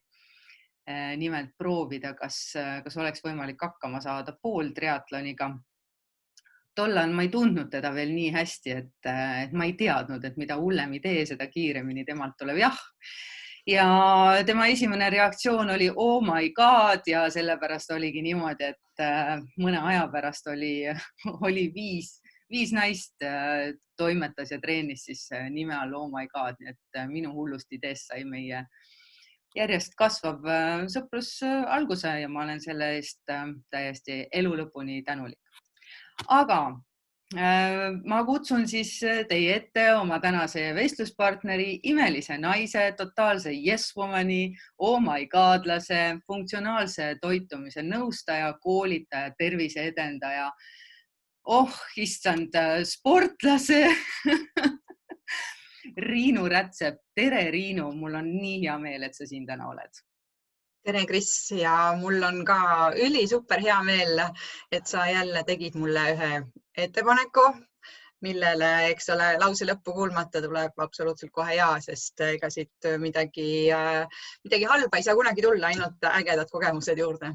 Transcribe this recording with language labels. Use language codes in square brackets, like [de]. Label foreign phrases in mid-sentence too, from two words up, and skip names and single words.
[et] Nimelt proovida, kas oleks võimalik hakkama saada pooltriatloniga. Tollal ma ei tundnud teda veel nii hästi, et ma ei teadnud, et mida hullem idee, seda kiiremini temalt tuleb jah. Ja tema esimene reaktsioon oli [en] oh my god [et] ja sellepärast oligi niimoodi, et mõne aja pärast oli 5 naist toimetas ja treenis siis nime all oh my god, nii et minu hullust ideest sai meie järjest kasvav sõprus alguse ja ma olen selle eest täiesti elu lõpuni tänulik. Aga ma kutsun siis teie ette oma tänase vestluspartneri, imelise naise, totaalse yes-womani, oh my godlase, funktsionaalse toitumise nõustaja, koolitaja, tervise edendaja, issand, sportlase Riinu Rätsep. Tere Riinu, mul on nii hea meel, et sa siin täna oled. Tere Kris ja mul on ka super hea meel, et sa jälle tegid mulle ühe ettepaneku, millele, eks ole, lause lõppu kuulmata tuleb absoluutselt kohe ja, sest ega siit midagi halba ei saa kunagi tulla, ainult ägedad kogemused juurde.